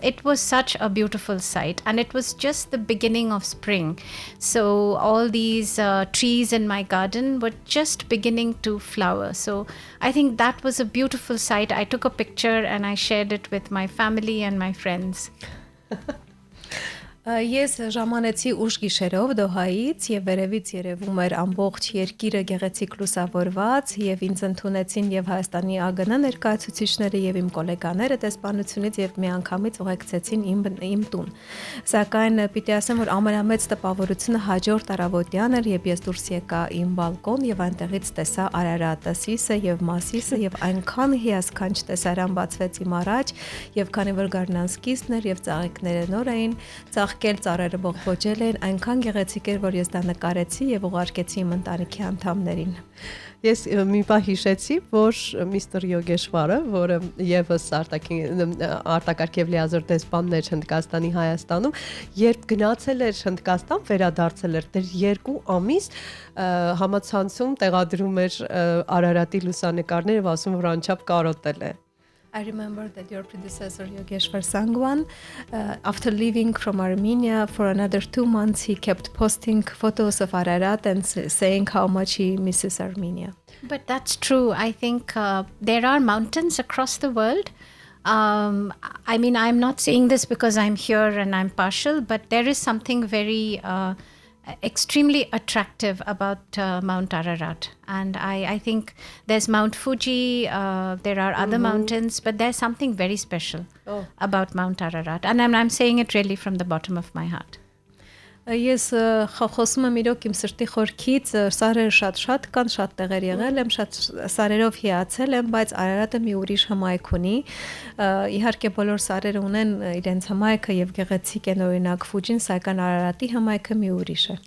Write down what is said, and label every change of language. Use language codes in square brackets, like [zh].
[en] It was such a beautiful sight, and it was just the beginning of spring. So all these trees in my garden were just beginning to flower. So I think that was a beautiful sight. I took a picture and I shared it with my family and my friends. [hy] Ես ժամանեցի ուշ գիշերով Դոհայից եւ վերևից երևում էր ամբողջ երկիրը գեղեցիկ լուսավորված եւ ինձ ընդունեցին եւ Հայաստանի ԱԳՆ ներկայացուցիչները եւ իմ գոլեգաները դեսպանությունից եւ միանգամից ուղեկցեցին իմ տուն։ Սակայն պիտի ասեմ, որ ամենամեծ տպավորությունը հաջորդ առավոտյան էր, երբ ես դուրս եկա իմ բալկոն եւ այնտեղից տեսա Արարատը, Սիսը եւ Մասիսը եւ այնքան հիասքանչ տեսարան բացվեց իմ առաջ եւ քանի որ գարնանսկիզն էր եւ ծաղիկները նոր էին, կել ծառերը բողբոջել են, այնքան գեղեցիկ էր, որ ես դա նկարեցի եւ ուղարկեցի իմ ընտանիքի անդամներին։ Ես մի բան հիշեցի, որ միստր Յոգեշվարը, որը եւս արտակարգ եւ լիազոր դեսպանն էր Հնդկաստանի Հայաստանում, երբ գնացել էր Հնդկաստան, վերադարձել էր, դեռ 2 ամիս համացանցում տեղադրում էր Արարատի լուսանկարները, ասում որ անչափ կարոտել է։ [en] I remember that your predecessor Yogeshwar Sangwan, after leaving from Armenia for another 2 months, he kept posting photos of Ararat and saying how much he misses Armenia. But that's true. I think there are mountains across the world. I mean, I'm not saying this because I'm here and I'm partial, but there is something very extremely attractive about Mount Ararat. And I think there's Mount Fuji, there are other mountains, but there's something very special about Mount Ararat. And I'm saying it really from the bottom of my heart. [hy] Ես խոսում եմ իրոք իմ սրտի խորքից, սարերը շատ կան, շատ տեղեր եղել եմ, շատ սարերով հիացել եմ, բայց Արարատը մի ուրիշ հմայք ունի։ Իհարկե բոլոր սարերը ունեն իրենց հմայքը եւ գեղեցիկ են, օրինակ Ֆուջին, սակայն Արարատի հմայքը մի ուրիշ է։